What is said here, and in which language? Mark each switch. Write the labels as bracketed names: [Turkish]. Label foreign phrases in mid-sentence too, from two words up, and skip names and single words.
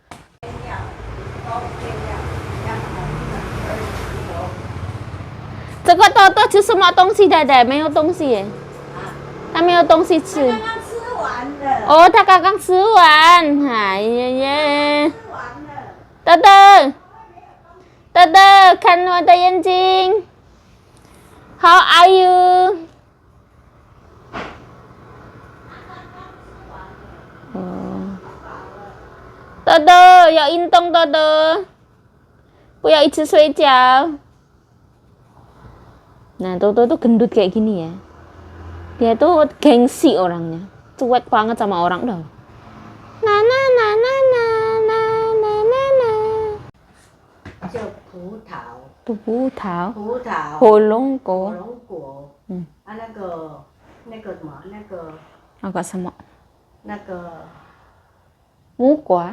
[Chinese] 这个多多吃什么东西，太太？没有东西耶，他没有东西吃。刚刚吃完了。哦，他刚刚吃完，哎呀呀！吃完了。豆豆，豆豆，看我的眼睛。 [English] How are you？ [Chinese] 豆豆要运动，豆豆，不要一直睡觉。 [Indonesian] Nah, Toto tuh gendut kayak gini ya. Dia tuh gengsi orangnya. Cuek banget sama orang dah. Na na na na na na na na na. [Chinese] 就葡萄，葡萄，葡萄，火龙火果，龙果，嗯，啊那个什么 agak什么？那个木瓜，